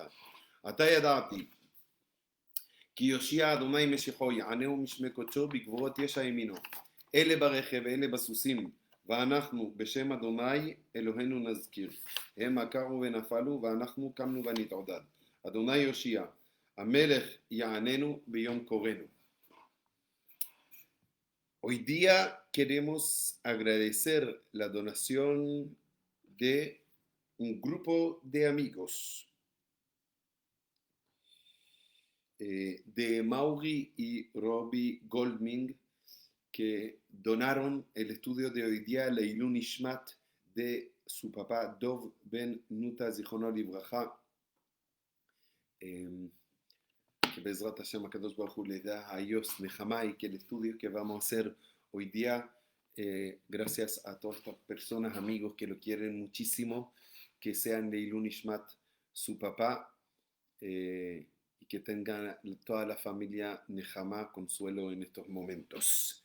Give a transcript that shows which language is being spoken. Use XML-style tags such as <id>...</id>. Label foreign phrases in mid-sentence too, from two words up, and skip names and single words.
<he>עתה ידעתי כי יושיע אדוני משיחו יענהו משמי קודשו בגבורות ישע ימינו. אלה ברכב ואלה בסוסים, ואנחנו בשם אדוני אלוהינו נזכיר. הם עקרו ונפלו ואנחנו קמנו ונתעודד. אדוני יושיע, המלך יעננו ביום קורנו.</he> <es>Hoy día queremos agradecer la donación de un grupo de amigos de Mauri y Robbie Goldming, que donaron el estudio de hoy día,</es> <he>לעילוי נשמת,</he> <es>de su papá Dov Ben Nuta</es> <he>זכרונו לברכה,</he> <es>que</es> <he>בעזרת השם הקדוש ברוך הוא</he> <es>les da a ellos Nehama, y que el estudio que vamos a hacer hoy día, gracias a todas estas personas, amigos que lo quieren muchísimo, que sean</es> <he>לעילוי נשמת</he> <es>su papá, y que tengan toda la familia Nehama consuelo en estos momentos.</es>